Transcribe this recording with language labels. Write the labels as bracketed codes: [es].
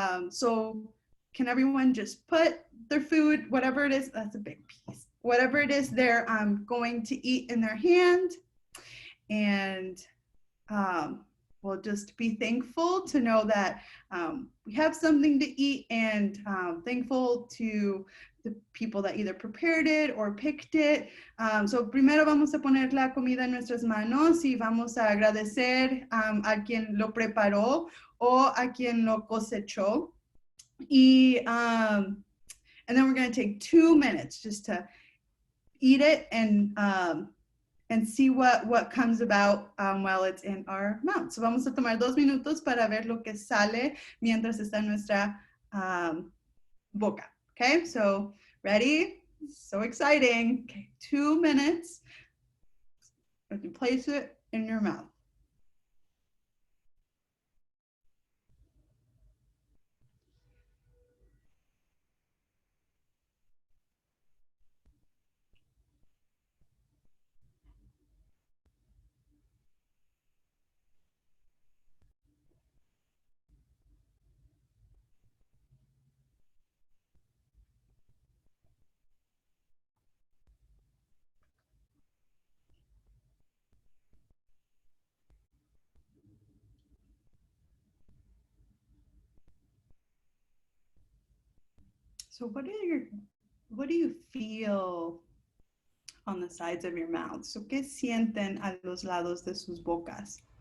[en] So can everyone just put their food, whatever it is, that's a big piece, whatever it is they're going to eat in their hand, and we'll just be thankful to know that we have something to eat, and thankful to the people that either prepared it or picked it. [es] So primero vamos a poner la comida en nuestras manos y vamos a agradecer a quien lo preparó o a quien lo cosechó. [en] And then we're going to take 2 minutes just to eat it and see what comes about while it's in our mouth. [es] So vamos a tomar 2 minutos para ver lo que sale mientras está en nuestra boca. [en] Okay, so ready? So exciting. Okay, 2 minutes. You can place it in your mouth. So what do you feel on the sides of your mouth? [es] So ¿qué sienten a los lados de sus bocas?